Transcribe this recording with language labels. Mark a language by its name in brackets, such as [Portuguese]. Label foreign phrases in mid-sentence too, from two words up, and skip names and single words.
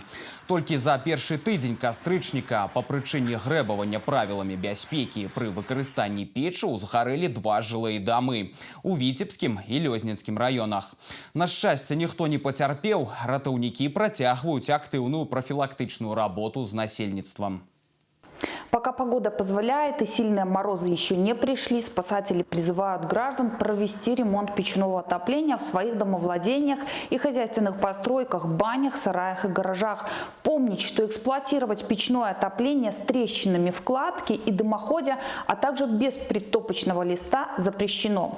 [Belarusian] Толькі за першы тыдзень кастрычніка па прычыне грэбавання правіламі бяспекі пры выкарыстанні печы ўзгарэлі 2 жылыя дамы у Віцебскім і Лёзненскім раёнах. На шчасце, ніхто не пацярпеў, ратаўнікі працягваюць актыўную профилактычную работу з насельніцтвам. [Russian] Пока погода позволяет и сильные морозы еще не пришли, спасатели призывают граждан провести ремонт печного отопления в своих домовладениях и хозяйственных постройках, банях, сараях и гаражах. Помнить, что эксплуатировать печное отопление с трещинами в кладке и дымоходе, а также без предтопочного листа запрещено.